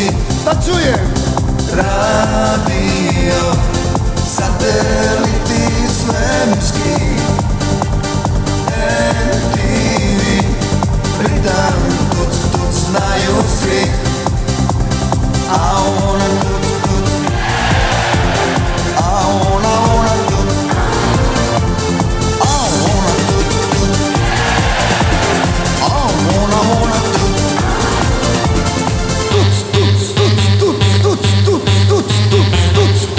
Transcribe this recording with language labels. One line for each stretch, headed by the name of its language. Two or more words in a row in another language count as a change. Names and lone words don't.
Croatian: Da čujem! Radio, sateliti svemirski, MTV, ritam tuc, tuc znaju svi.
English: I wanna tuc, tuc, I wanna tuc, I wanna tuc, tuc, I wanna tuc. Tuc, tuc, tuc, tuc, tuc, tuc, tuc, tuc, tuc.